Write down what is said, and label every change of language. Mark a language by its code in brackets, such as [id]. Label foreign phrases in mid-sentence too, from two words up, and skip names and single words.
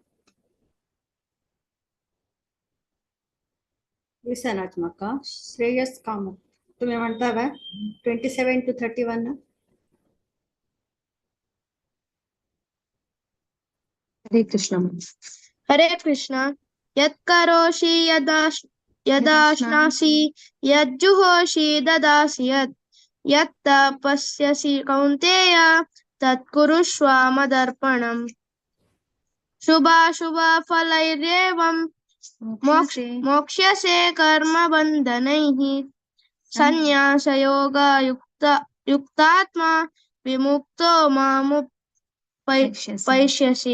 [kok] विसनाच मका श्रेयस कामत तुम्ही म्हणता काय 27 to 31 ना? [sa] हरे कृष्ण। हरे कृष्ण। यत्करोषि यदाश्नासि यज्जुहोषि ददासि यत्तपस्यसि कौन्तेय तत्कुरुष्व मदर्पणम्। शुभाशुभफलैरेवं मोक्ष्यसे कर्मबन्धनैः संन्यासयोगयुक्तात्मा विमुक्तो मामुपैष्यसि।